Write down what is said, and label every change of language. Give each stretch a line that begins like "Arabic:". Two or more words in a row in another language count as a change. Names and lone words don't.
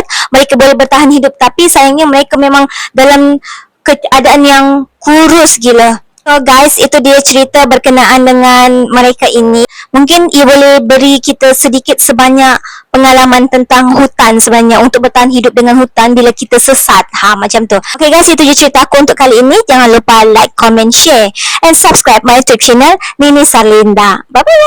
Malay: Mereka boleh bertahan hidup tapi sayangnya mereka memang dalam keadaan yang kurus gila.
English: So guys,
Malay: itu dia cerita berkenaan dengan mereka ini. Mungkin ia boleh beri kita sedikit sebanyak pengalaman tentang hutan sebenarnya, untuk bertahan hidup dengan hutan bila kita sesat. Macam tu.
English: Okay guys,
Malay: itu je cerita aku untuk kali ini. Jangan lupa
English: like, comment, share and subscribe my YouTube channel Nini Sarlinda. Bye bye.